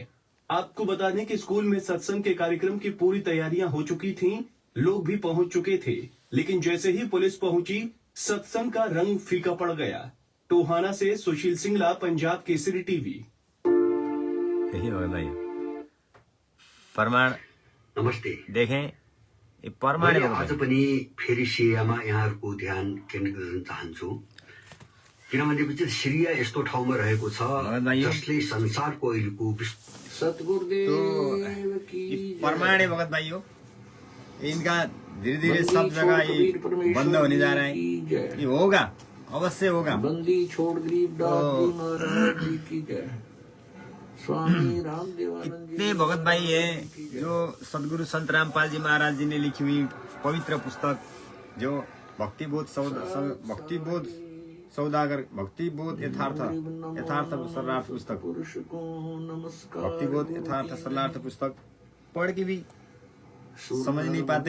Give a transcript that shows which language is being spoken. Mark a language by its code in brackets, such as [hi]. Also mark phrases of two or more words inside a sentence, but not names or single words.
[hi] आपको बता दें कि स्कूल में सत्संग के कार्यक्रम की पूरी तैयारियां हो चुकी थीं, लोग भी पहुंच चुके थे, लेकिन जैसे ही पुलिस पहुंची सत्संग का रंग फीका पड़ गया। टोहाना से सुशील सिंगला, पंजाब केसरी टीवी। प्रमाण नमस्ते। देखें, [ne] मैले आज पनि फेरि सिरियामा यहाँहरूको ध्यान केन्द्रित गर्न चाहन्छु, किनभने सिरिया यस्तो ठाउँमा रहेको छ जसले संसारको अहिलेको [hi] प्रमाण है भगत भाइयों, इनका धीरे धीरे सब जगह ये बंद होने जा रहा है। ये होगा, अवश्य होगा। बंदी छोड़ गरीबदास की जय। स्वामी रामदेवानंद इतने भगत भाई हैं जो सदगुरु संत रामपाल जी महाराज जी ने लिखी हुई पवित्र पुस्तक, जो भक्तिबोध सौदागर, भक्तिबोध यथार्थ सर्वार्थ पुस्तक, भक्तिबोध यथार्थ सर्वार्थ पुस्तक पढ़ के भी समझ नहीं पाते।